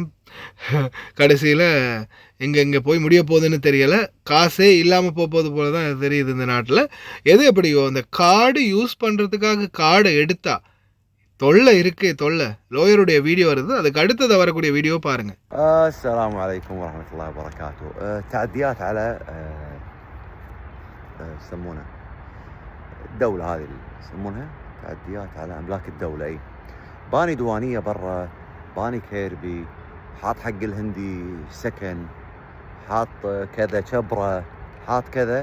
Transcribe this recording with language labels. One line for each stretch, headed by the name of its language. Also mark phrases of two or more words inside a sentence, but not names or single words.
Tamil: கடைசியில் எங்கே போய் முடிய போகுதுன்னு தெரியலை. காசே இல்லாமல் போகுது போல தான் தெரியுது இந்த நாட்டில். எது எப்படியோ அந்த காடு யூஸ் பண்ணுறதுக்காக காடை எடுத்தா தொல்லை இருக்கே தொல்லை. லோயருடைய வீடியோ வருது, அதுக்கு அடுத்தது வரக்கூடிய வீடியோ பாருங்க.
Arabic: السلام عليكم ورحمة الله وبركاته. تعديات على يسمونها الدولة هذه اللي يسمونها تعديات على أملاك الدولة. أي باني ديوانية برا، باني كيربي، حاط حق الهندي سكن، حاط كذا شبرة، حاط كذا.